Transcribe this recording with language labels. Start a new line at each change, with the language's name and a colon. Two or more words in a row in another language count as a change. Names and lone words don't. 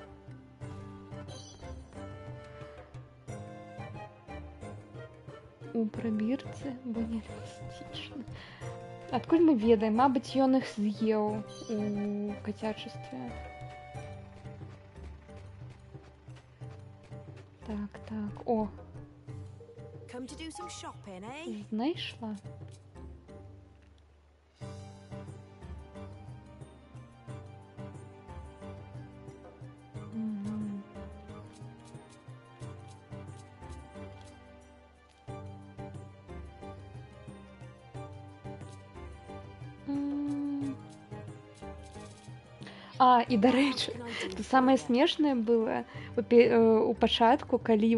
Belarusian: У прабірцы, бо не реалістычна. Адкуль мы ведаем? Мабыць, ён іх з'еў у кацячестве. Так, о,
English: Come to do some shopping, eh?
Belarusian: знайшла. Мгм. А, і дарэчы, то самае смешнае было у пачатку, калі